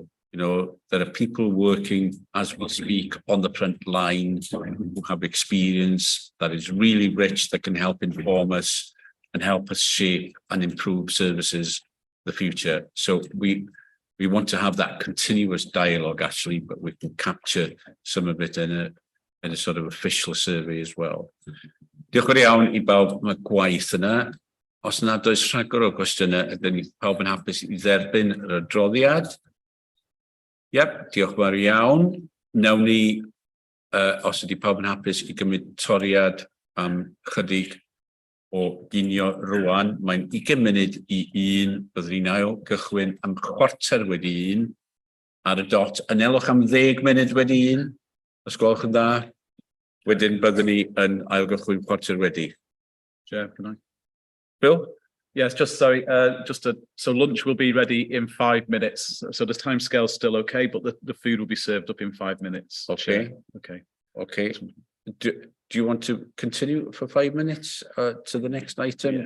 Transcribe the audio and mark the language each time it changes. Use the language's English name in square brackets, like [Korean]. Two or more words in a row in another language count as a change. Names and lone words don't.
[English] You know, there are people working as we speak on the front line who have experience that is really rich, that can help inform us and help us shape and improve services for the future. So we want to have that continuous dialogue, actually, but we can capture some of it in a sort of official survey as well. [Welsh] Diolch yn iawn I bawb am y gwaith yna. Os nad oes rhagor o gwestiynau, ydyn ni pawb yn hapus I dderbyn yr adroddiad. Diolch yn fawr iawn. Nawn ni, os ydy pawb yn hapus I gymryd toriad am chydig o ginio rwan. Mae'n 20 munud I 1, byddwn ni'n ail gychwyn am 1:15 wedi 1 ar y dot. Anelwch am 10 munud wedi 1, os gwelwch yn dda. Wedyn byddwn ni yn ail gychwyn 1:15 wedi. [English] Chair, can I? Bill? Yes, so lunch will be ready in 5 minutes. So the timescale is still okay, but the food will be served up in 5 minutes. Okay. Okay. Do you want to continue for 5 minutes to the next item?